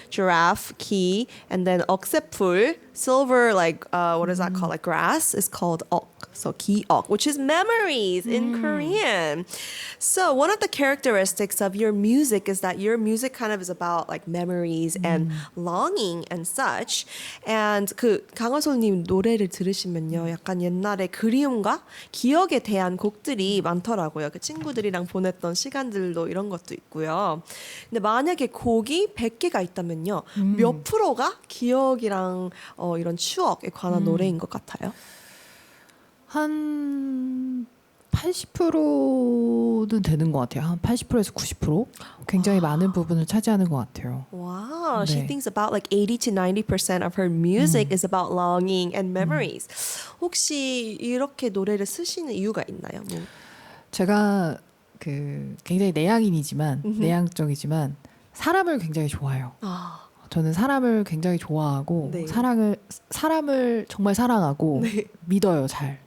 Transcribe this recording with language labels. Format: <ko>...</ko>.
<en>Giraffe, ki, and then 억새풀, silver, like, what is that called? Like grass is called ok. So 기억, which is memories in Korean. So one of the characteristics of your music is that your music kind of is about like memories and longing and such.</en> <ko>And 그 강화솔님 노래를 들으시면요, 약간 옛날에 그리움과 기억에 대한 곡들이 많더라고요. 그 친구들이랑 보냈던 시간들도 이런 것도 있고요. 근데 만약에 곡이 100개가 있다면요, 몇 프로가 기억이랑 이런 추억에 관한 노래인 것 같아요? 한 80%는 되는 것 같아요. 한 80%에서 90% 굉장히 많은 부분을 차지하는 것 같아요.</ko> <en>Wow, she</en> <ko>네.</ko> <en>thinks about like 80 to 90% of her music is about longing and memories.</en> <ko>혹시 이렇게 노래를 쓰시는 이유가 있나요? 뭐. 제가 그 굉장히 내향인이지만 내향적이지만 사람을 굉장히 좋아해요. 아, 저는 사람을 굉장히 좋아하고 네. 사람을 정말 사랑하고 믿어요, 잘.</ko>